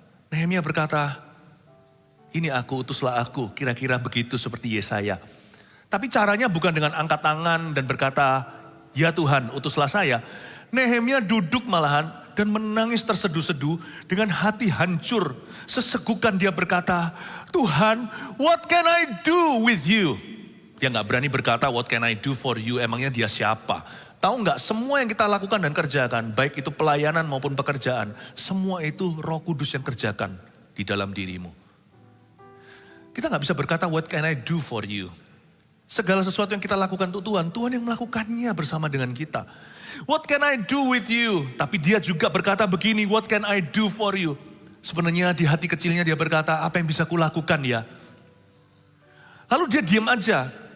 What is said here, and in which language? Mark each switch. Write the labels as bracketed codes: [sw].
[id] Nehemia berkata, ini aku, utuslah aku, kira-kira begitu seperti Yesaya. Tapi caranya bukan dengan angkat tangan dan berkata, ya Tuhan utuslah saya. Nehemia duduk malahan dan menangis terseduh-seduh dengan hati hancur. Sesegukan dia berkata, Tuhan, [en] what can I do with you? [id] Dia gak berani berkata, [en] what can I do for you? [id] Emangnya dia siapa? Tahu gak, semua yang kita lakukan dan kerjakan, baik itu pelayanan maupun pekerjaan, semua itu Roh Kudus yang kerjakan di dalam dirimu. Kita gak bisa berkata, [en] what can I do for you? [id] Segala sesuatu yang kita lakukan untuk Tuhan, Tuhan yang melakukannya bersama dengan kita. [en] What can I do with you? [id] Tapi dia juga berkata begini, [en] what can I do for you? [id] Sebenarnya di hati kecilnya dia berkata, apa yang bisa kulakukan ya? Lalu dia diam aja.